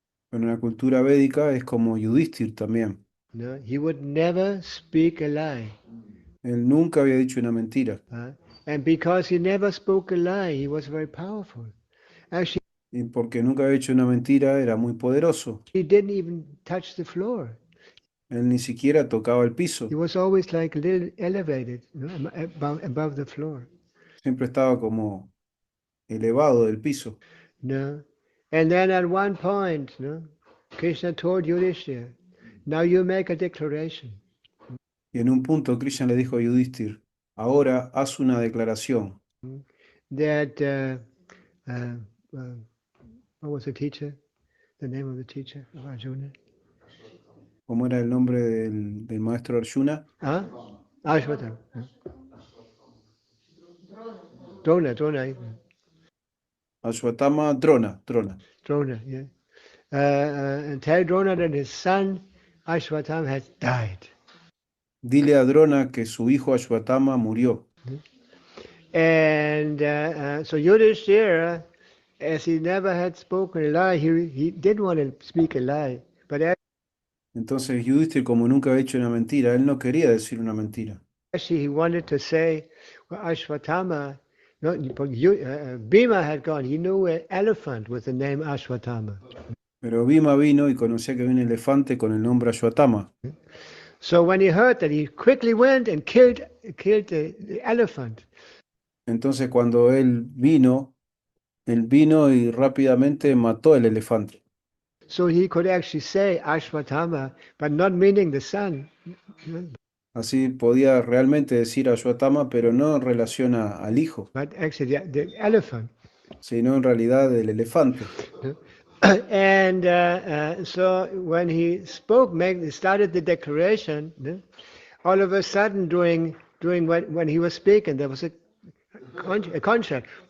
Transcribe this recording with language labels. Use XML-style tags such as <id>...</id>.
<es>Pero en la cultura védica es como Yudhishthir también.</es> <en>He would never speak a lie.</en> <es>Él nunca había dicho una mentira.</es> <en>And because he never spoke a lie, he was very powerful. Actually,</en> <es>Y porque nunca había hecho una mentira, era muy poderoso.</es> <en>he didn't even touch the floor.</en> <es>Él ni siquiera tocaba el piso.</es> <en>He was always like a little elevated, above the floor.</en> <es>Siempre estaba como elevado del piso.</es> <en>And then at one point, Krishna told Yudhishthira, now you make a declaration.</en> <es>Y en un punto Krishna le dijo a Yudhishthir, ahora haz una declaración.</es> <en>That, what was the teacher? The name of the teacher of Arjuna?</en> <es>¿Cómo era el nombre del maestro Arjuna?</es> <en>Ashwatthama. Drona. Ashwatthama Drona. Drona, yeah. And tell Drona that his son Ashwatthama has died.</en> <es>Dile a Drona que su hijo Ashwatthama murió.</es> <en>And so Yudhishthira, as he never had spoken a lie, he didn't want to speak a lie. But</en> <es>entonces Yudhishthira, como nunca había hecho una mentira, él no quería decir una mentira.</es> <en>Actually, he wanted to say, well, Ashwatthama, no, but Bhima had gone. He knew an elephant with the name Ashwatthama.</en> <es>Pero Bhima vino y conocía que había un elefante con el nombre Ashwatthama.</es> <en>So when he heard that, he quickly went and killed the elephant.</en> <es>Entonces cuando él vino y rápidamente mató el elefante.</es> <en>So he could actually say Ashwatthama, but not meaning the son.</en> <es>Así podía realmente decir Ashwatthama, pero no en relación al hijo,</es> <en>But actually the elephant.</en> <es>sino en realidad el elefante.</es> <en>And so when he spoke, started the declaration, all of a sudden during when he was speaking, there was a contract.</en>